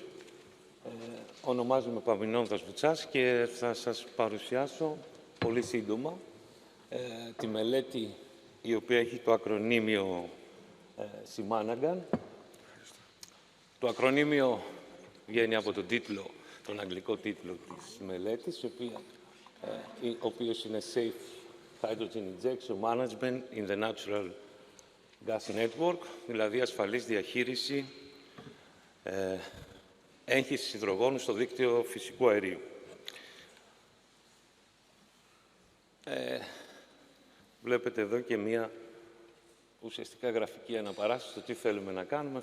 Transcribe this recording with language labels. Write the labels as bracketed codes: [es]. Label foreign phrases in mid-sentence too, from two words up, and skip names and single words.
[el] Ονομάζομαι Παμινώντας Βουτσάς και θα σας παρουσιάσω πολύ σύντομα τη μελέτη η οποία έχει το ακρονίμιο Simmanagan. Το ακρονίμιο βγαίνει από τον αγγλικό τίτλο της μελέτης, ο οποίος είναι Safe Hydrogen Injection Management in the Natural Gas Network, δηλαδή ασφαλής διαχείριση έγχυσης υδρογόνου στο δίκτυο φυσικού αερίου. Βλέπετε εδώ και μία ουσιαστικά γραφική αναπαράσταση στο τι θέλουμε να κάνουμε.